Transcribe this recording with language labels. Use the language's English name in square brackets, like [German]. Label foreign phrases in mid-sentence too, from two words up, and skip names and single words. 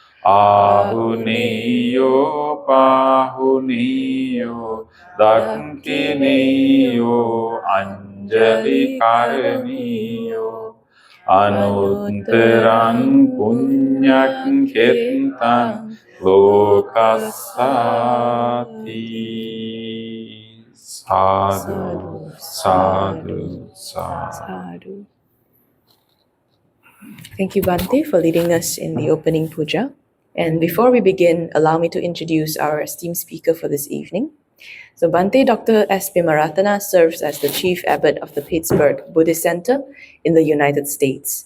[Pali] Ahuniyo pahuniyo dakiniyo anjali karaniyo anuttarang punyak khitang lokasati sadhu sadhu sadhu. [English] Thank you, Bhante, for leading us in the opening puja. And before we begin, allow me to introduce our esteemed speaker for this evening. So Bhante Dr. S. Pemarathana serves as the Chief Abbot of the Pittsburgh Buddhist Center in the United States.